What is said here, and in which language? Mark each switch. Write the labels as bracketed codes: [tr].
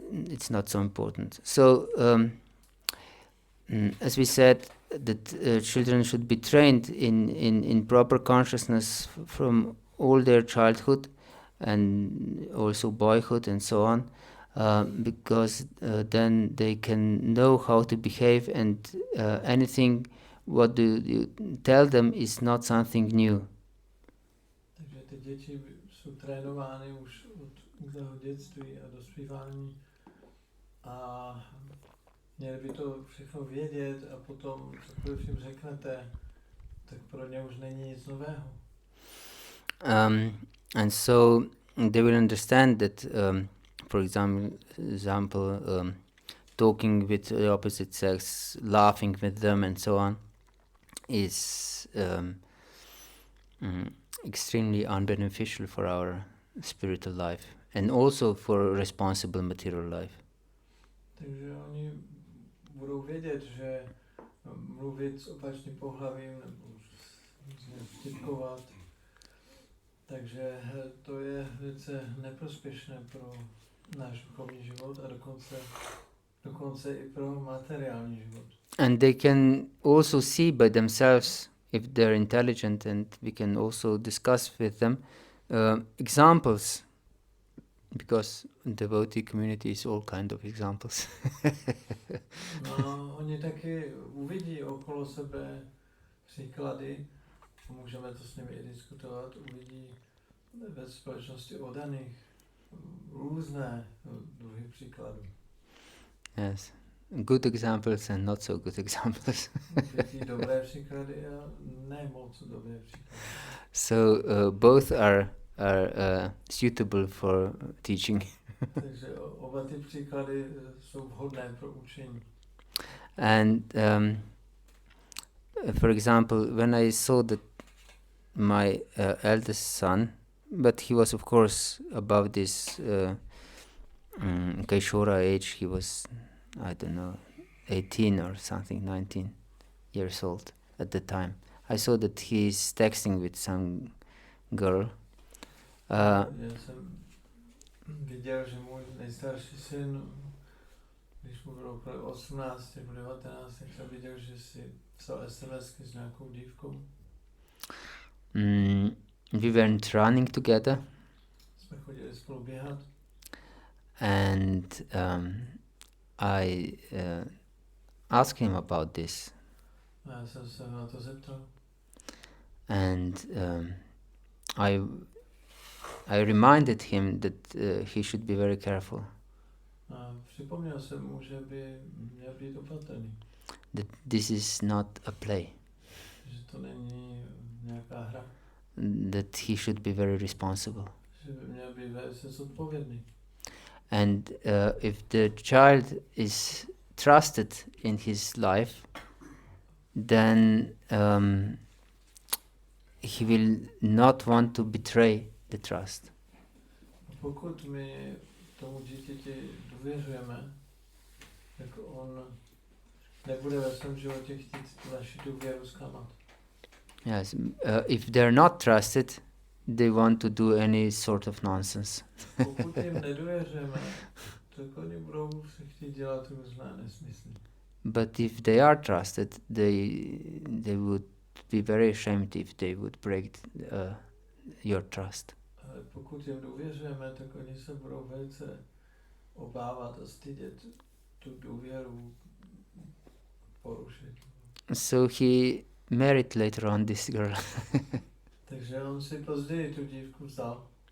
[en] It's not so important. So, as we said, that children should be trained in proper consciousness from all their childhood and also boyhood and so on, because then they can know how to behave, and anything what you tell them is not something new. [cs] Takže ty děti jsou trénovány už od útlého dětství a dospívání a měli by to všechno vědět a potom cokoliv jim řeknete, tak pro ně už není nic nového. [en] And so they will understand that, for example, talking with the opposite sex, laughing with them and so on, is extremely unbeneficial for our spiritual life and also for responsible material life. [cs] Takže oni budou vědět, že mluvit s opačným pohlavím nebo vtipkovat, takže to je velice neprospěšné pro náš duchovní život a dokonce i pro materiální život. [en] And they can also see by themselves if they're intelligent, and we can also discuss with them examples, because devotee community is all kind of examples. [cs] No, oni taky uvidí okolo sebe příklady, můžeme to s nimi i diskutovat, uvidí ve společnosti oddaných různé druhy příkladů. [en] Yes, good examples and not so good examples. [cs] Uvidí dobré příklady a ne moc dobré příklady. [en] So both are suitable for teaching. [cs] Takže oba ty příklady jsou vhodné pro učení. [en] And for example, when I saw that my eldest son, but he was of course above this Kaishora age, he was, I don't know, 18 or something, 19 years old at the time. I saw that he's texting with some girl. [cs] Já jsem viděl, že můj nejstarší syn, když mu bylo okolo 18 nebo 19, tak jsem viděl, že si psal SMSky s nějakou dívkou. [en] We went running together. [cs] Jsme chodili spolu běhat. [en] And I asked him about this. [cs] A já jsem se na to zeptal. [en] And I reminded him that he should be very careful. [cs] A připomněl jsem mu, že by měl být opatrný. [en] That this is not a play. [cs] že to není nějaká hra. [en] That he should be very responsible. [cs] Že by měl být velice zodpovědný. [en] And if the child is trusted in his life, then he will not want to betray the trust. [cs] Pokud my tomu dítěti důvěřujeme, tak on nebude ve svém životě chtít tu naši důvěru zklamat. [en] Yes, if they're not trusted, they want to do any sort of nonsense. [cs] Pokud jim nedůvěřujeme, tak oni budou se chtít dělat různé nesmysly. [en] But if they are trusted, they would be very ashamed if they would break your trust. [cs] Ale pokud jim důvěřujeme, tak oni se budou velice obávat a stydět tu důvěru porušit. [en] So he married later on this girl. [cs] Takže on si později tu dívku vzal.